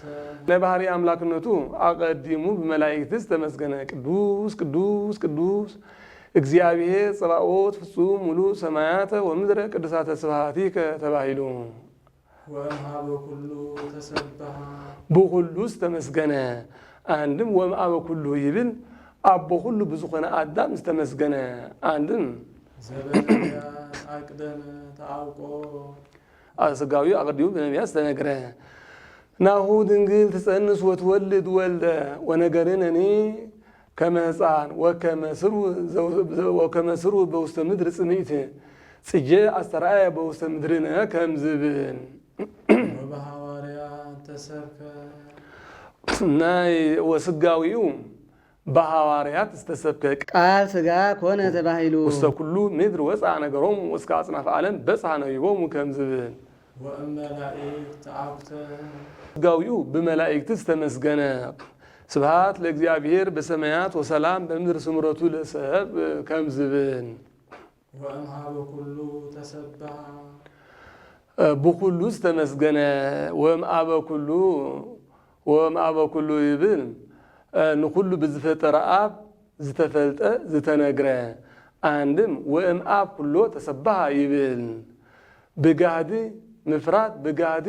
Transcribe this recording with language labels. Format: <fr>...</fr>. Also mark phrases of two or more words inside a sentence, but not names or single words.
<ti>ናይ ባህሪ አምላክነቱ አቀዲሙ በመላእክት ዝተመስገነ</ti> <gez>ቅዱስ ቅዱስ ቅዱስ እግዚአብሔር ጸባኦት ፍጹም ሙሉ ሰማያተ ወምድረ ቅዱሳተ ስብሐቲከ</gez> <ti>ተባሂሉ</ti> <gez>ወእምሃበ ኩሉ ተሰብሐ</gez> <ti>ብኩሉ ዝተመስገነ አንድም</ti> <gez>ወእምአበ ኩሉ</gez> <ti>ይብል አቦ ሁሉ ብዙኾነ አዳም ዝተመስገነ አንድም</ti> <gez>ዘበነቢያት አቅደም ተአውቆ</gez> <ti>ስጋዊ አቀዲሙ በነቢያት ዝተነግረ</ti> <gez>ናሁ ድንግል ትጸንስ ወትወልድ ወልደ ወነገርነኒ ከመ ሕፃን ወከመ ስሩ በውስተ ምድር ጽንኢት ጽጌ አስተርአየ በውስተ ምድርነ</gez> <ti>ከም ዝብል</ti> <gez>ወበሐዋርያት ተሰብከ</gez> <ti>ናይ ወስጋዊው በሐዋርያት ዝተሰብከ</ti> <gez>ቃል ስጋ ኮነ ተባሂሉ ውስተ ኩሉ ምድር ወፅአ ነገሮም ወስከ አጽናፈ ዓለም በጽሐ ነቢቦሙ</gez> <ti>ከም ዝብል</ti> <gez>ወእመላእክት ተአኩተ</gez> <ti>ስጋዊው ብመላእክት ዝተመስገነ</ti> <gez>ስብሐት ለእግዚአብሔር በሰማያት ወሰላም በምድር ስምረቱ ለሰብ</gez> <ti>ከም ዝብል</ti> <gez>ወእምሃበ ኩሉ ተሰብሐ</gez> <ti>ብኩሉ ዝተመስገነ</ti> <gez>ወእምአበ ኩሉ</gez> <ti>ይብል ንኩሉ ብዝፈጠረ አብ ዝተፈልጠ ዝተነግረ አንድም</ti> <gez>ወእምአብ ኩሎ ተሰብሐ</gez> <ti>ይብል ብጋህዲ ምፍራት ብጋህዲ</ti>